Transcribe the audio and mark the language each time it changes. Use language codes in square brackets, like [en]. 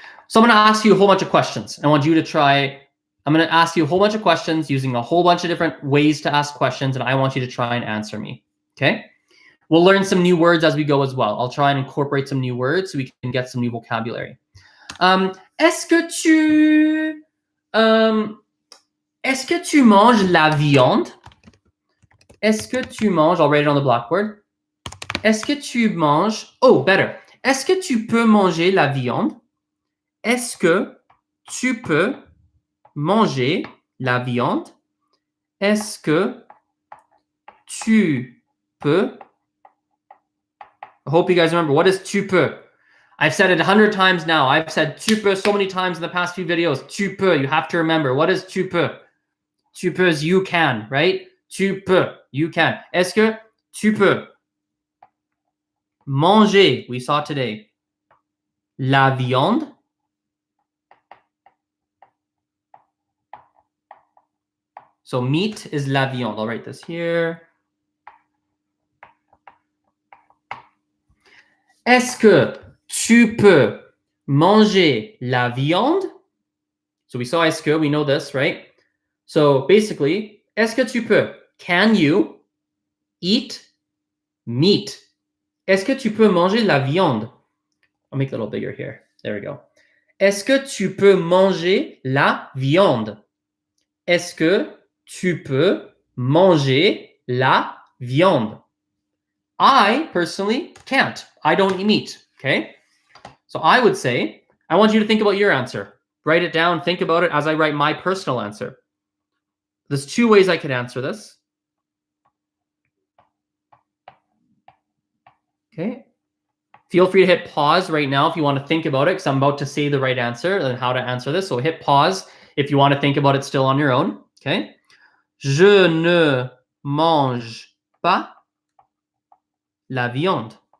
[en] So I'm going to ask you a whole bunch of questions. I want you to try. I'm going to ask you a whole bunch of questions using a whole bunch of different ways to ask questions, and I want you to try and answer me. Okay? We'll learn some new words as we go as well. I'll try and incorporate some new words so we can get some new vocabulary. [fr] Est-ce que tu manges la viande? Est-ce que tu manges? [en] I'll write it on the blackboard. [fr] Est-ce que tu manges? [en] Oh, better. [fr] Est-ce que tu peux manger la viande? Est-ce que tu peux manger la viande? Est-ce que tu peux? [en] I hope you guys remember. What is tu peux? I've said it 100 times now. I've said tu peux so many times in the past few videos. Tu peux. You have to remember. What is tu peux? Tu peux is you can, right? Tu peux. You can. [fr] Est-ce que tu peux manger? [en] We saw today. [fr] La viande. [en] So meat is la viande. I'll write this here. [fr] Est-ce que tu peux manger la viande? [en] So we saw est-ce que, we know this, right? So basically, [fr] est-ce que tu peux? [en] Can you eat meat? [fr] Est-ce que tu peux manger la viande? [en] I'll make it a little bigger here. There we go. [fr] Est-ce que tu peux manger la viande? Est-ce que tu peux manger la viande? [en] I personally can't. I don't eat meat. Okay. So I would say, I want you to think about your answer. Write it down. Think about it as I write my personal answer. There's two ways I could answer this. Okay. Feel free to hit pause right now if you want to think about it, because I'm about to say the right answer and how to answer this. So hit pause if you want to think about it still on your own. Okay. [fr] Je ne mange pas la viande.